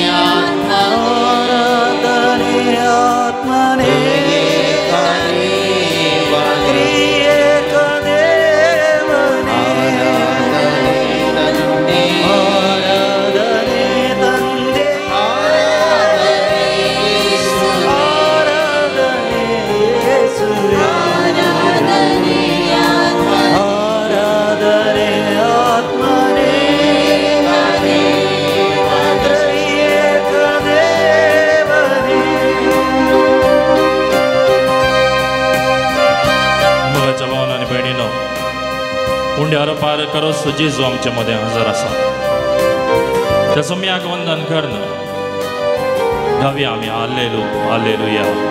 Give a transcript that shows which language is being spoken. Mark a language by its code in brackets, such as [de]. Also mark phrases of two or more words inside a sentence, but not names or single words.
[kn] ಆತ್ಮನೇ ತ್ರಿಯೇಕ ದೇವನೇ ಆರಾಧನೆ ತಂದೆ ಆರಾಧನೆ ಯೇಸು ಆರಾಧನೆ ಆತ್ಮನೇ ತ್ರಿಯೇಕ ದೇವನೇ. [kok] मुलाच्या भावांनो आनी भयणींनो, उंड्यार पार करो जेजू आमच्या मदें हजर आसा. त्या सोम्याक वंदन करून गावया आमी हालेलुया हालेलुया